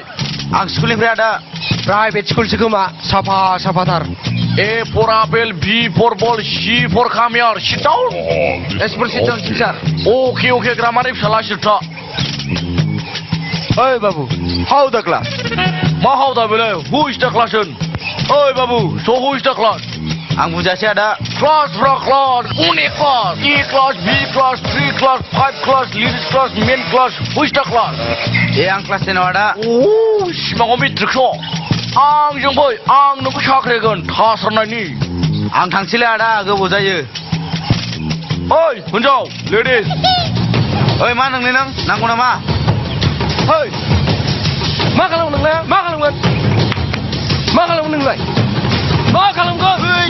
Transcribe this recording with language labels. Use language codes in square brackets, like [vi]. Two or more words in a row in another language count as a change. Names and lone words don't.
[brx] आं स्कुलनिफ्राय आदा प्राइभेट स्कुलसो खोमा साफाथार [en] A for apple B for ball C for camera sit down S for sit down टिचार [brx] अके ग्रामारनि फिसाला सिरथा ओइ बाबु [en] how the class [brx] मा हाउ दा बेलाय [en] who is the class [brx] होन ओइ बाबु स [en] who is the class [brx] आं बुजासै आदा [en] class अनेक class A class B class 3 class 5 class ladies class men class who is the class [brx] ए आं क्लास 10 आव आदा सिमाङाव मेट्रिकस आंजों फै आं नोंखौ साख्रि होगोन थासारनायनि आं थांसैलै आदा गोबाव जायो ओइ हिनजाव लेडिस ओइ मा नोंलाय नों नांगौ नामा फै मा खालामो नोंलाय मा खालामगोन नोंलाय मा खालामगोन